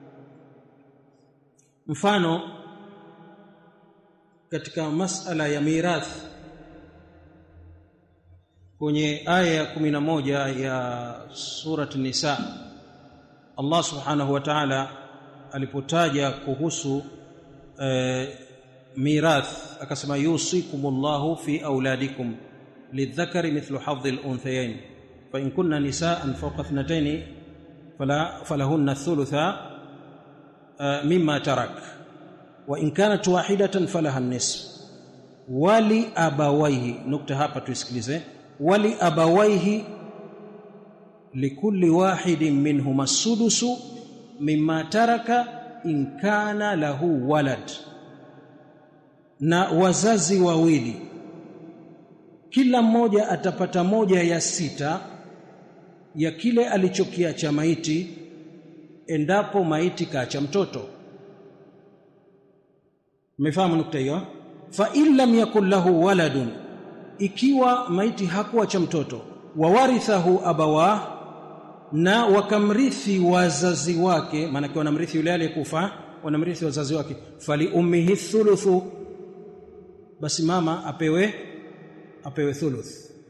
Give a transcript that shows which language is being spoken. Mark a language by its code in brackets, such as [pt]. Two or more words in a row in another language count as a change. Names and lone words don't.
[sw] Mfano, katika masala ya mirath kwenye aya ya 11 ya surati Nisa, Allah [ar] subhanahu wa ta'ala [sw] alipotaja kuhusu mirath akasema [ar] يوصيكم الله في أولادكم للذكر مثل حظ الأنثيين فإن كن نساء فوق اثنتين فلهن ثلثا ما ترك وإن كانت واحدة فلها النصف ولأبويه. [sw] Nukta hapa tuisikilize. [ar] ولأبويه لكل واحد منهما السدس مما ترك إن كان له ولد, [sw] na wazazi wawili kila mmoja atapata 1/6 ya kile alichokiacha maiti endapo maiti kaacha mtoto. Mmefahamu nukta hiyo? [ar] فإن لم يكن له ولد, [sw] ikiwa maiti hakuacha mtoto, [ar] وورثه أبواه, [sw] na wakamrithi wazazi wake, maana kwa wanamrithi yule aliyekufa, wanamrithi wazazi wake, [ar] فلأمه الثلث, [sw] basi mama apewe apewe thuluth.